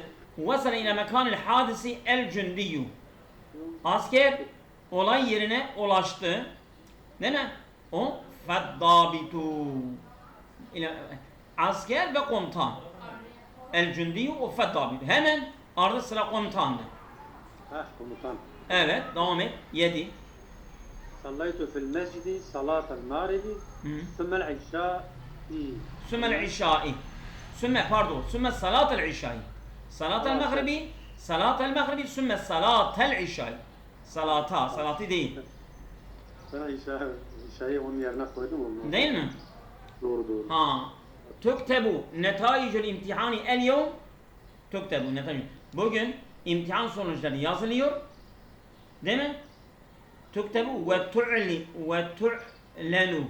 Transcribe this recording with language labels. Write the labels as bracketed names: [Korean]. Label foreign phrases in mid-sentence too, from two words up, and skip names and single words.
[Arabic] وصل إلى مكان الحادث الجندي. [Turkish] Asker olay yerine ulaştı. Değil mi? [Arabic] والضابط. [Turkish] Asker ve komutan. [Arabic] الجندي والضابط. [Turkish] Hemen ardı sıra komutandı. Komutan. Evet, devam et. 7. [Arabic] صليت في المسجد صلاة المغرب ثم العشاء. ثم العشاء. ثم صلاة العشاء. صلاة المغرب ثم صلاة العشاء. [Turkish] Salatı değil. Sana işaret. şeyi onun yerine koydum onu. Değil mi? Doğru. Ha. [Arabic] تكتب نتائج الامتحان اليوم. تكتب نتائج. [Turkish] Bugün imtihan sonuçları yazılıyor. Değil mi? [Arabic] تكتب وتعلن.